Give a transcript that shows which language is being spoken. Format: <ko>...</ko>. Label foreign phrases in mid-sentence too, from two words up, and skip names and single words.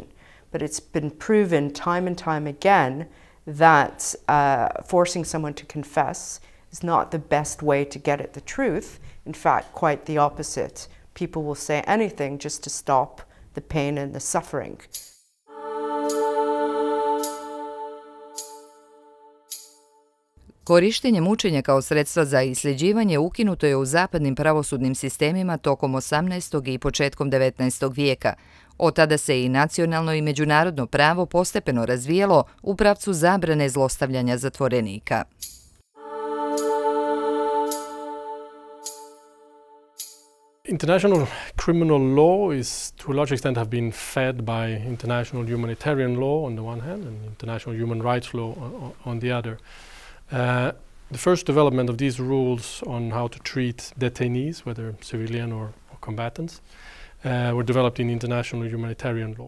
<en>But it's been proven time and time again that forcing someone to confess is not the best way to get at the truth. In fact, quite the opposite. People will say anything just to stop the pain and the suffering.</en> <bs>Korištenje mučenja kao sredstva za isljeđivanje ukinuto je u zapadnim pravosudnim sistemima tokom 18. i početkom 19. vijeka. Od tada se i nacionalno i međunarodno pravo postepeno razvijelo u pravcu zabrane zlostavljanja zatvorenika.</bs> <en>International criminal law is, to a large extent, have been fed by international humanitarian law on the one hand and international human rights law on the other. The first development of these rules on how to treat detainees, whether civilian or combatants, were developed in international humanitarian law.</en>